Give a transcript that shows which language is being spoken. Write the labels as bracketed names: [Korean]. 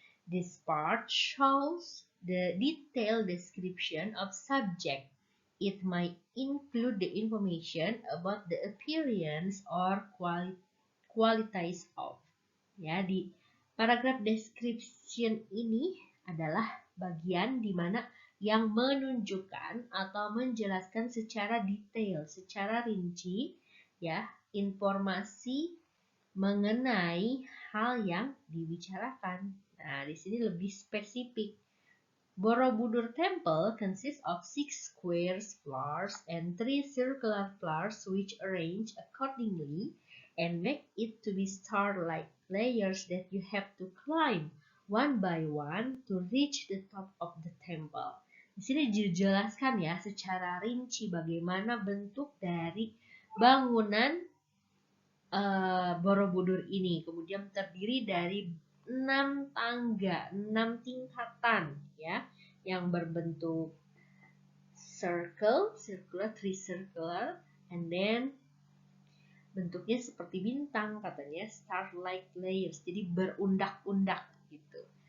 [English] This part shows the detailed description of subject. It might include the information about the appearance or qualities of. [Indonesian] Ya, di paragraf description ini adalah bagian di mana yang menunjukkan atau menjelaskan secara detail, secara rinci ya, informasi mengenai hal yang dibicarakan. Nah, di sini lebih spesifik. [English] Borobudur Temple consists of 6 square floors and 3 circular floors which arranged accordingly and make it to be star-like layers that you have to climb one by one to reach the top of the temple. [Indonesian] Di sini dijelaskan ya secara rinci bagaimana bentuk dari bangunan Borobudur ini. Kemudian terdiri dari 6 tangga, 6 tingkatan ya, yang berbentuk circular, three circular, and then bentuknya seperti bintang, katanya [English] star-like layers, [Indonesian] jadi berundak-undak gitu.